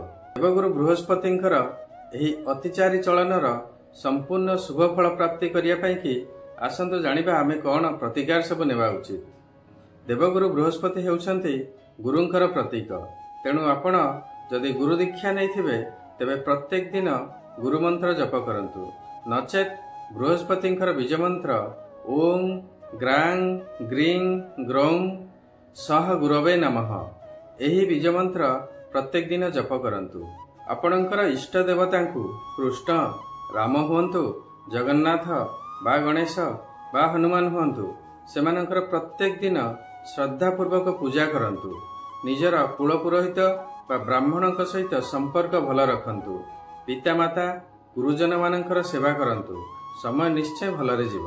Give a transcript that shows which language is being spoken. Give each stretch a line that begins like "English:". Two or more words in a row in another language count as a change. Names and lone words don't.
Odia: ଦେବଗୁରୁ ବୃହସ୍ପତିଙ୍କର ଏହି ଅତିଚାରୀ ଚଳନର ସମ୍ପୂର୍ଣ୍ଣ ଶୁଭ ଫଳ ପ୍ରାପ୍ତି କରିଆ ପଇ କି ଆସନ୍ତୁ ଜାଣିବା ଆମେ କୋନ ପ୍ରତିକାର ସବ ନେବା ଉଚିତ। ଦେବଗୁରୁ ବୃହସ୍ପତି ହେଉଛନ୍ତି ଗୁରୁଙ୍କର ପ୍ରତୀକ। ତେଣୁ ଆପଣ ଯଦି ଗୁରୁ ଦୀକ୍ଷା ନଇଥିବେ ତେବେ ପ୍ରତ୍ୟେକ ଦିନ ଗୁରୁ ମନ୍ତ୍ର ଜପ କରନ୍ତୁ। ନଚେତ ବୃହସ୍ପତିଙ୍କର ବୀଜ ମନ୍ତ୍ର
Sanskrit: ओम ग्रां ग्रीं ग्रौं सह गुरवे नमः
Odia: ଏହି ବୀଜ ମନ୍ତ୍ର ପ୍ରତ୍ୟେକ ଦିନ ଜପ କରନ୍ତୁ। ଆପଣଙ୍କର ଇଷ୍ଟ ଦେବତାଙ୍କୁ କୃଷ୍ଣ, ରାମ ହୁଅନ୍ତୁ, ଜଗନ୍ନାଥ ବା ଗଣେଶ ବା ହନୁମାନ ହୁଅନ୍ତୁ, ସେମାନଙ୍କର ପ୍ରତ୍ୟେକ ଦିନ ଶ୍ରଦ୍ଧାପୂର୍ବକ ପୂଜା କରନ୍ତୁ। ନିଜର କୁଳ ପୁରୋହିତ ବା ବ୍ରାହ୍ମଣଙ୍କ ସହିତ ସମ୍ପର୍କ ଭଲ ରଖନ୍ତୁ। ପିତାମାତା ଗୁରୁଜନ ମାନଙ୍କର ସେବା କରନ୍ତୁ। ସମୟ ନିଶ୍ଚୟ ଭଲରେ ଯିବ।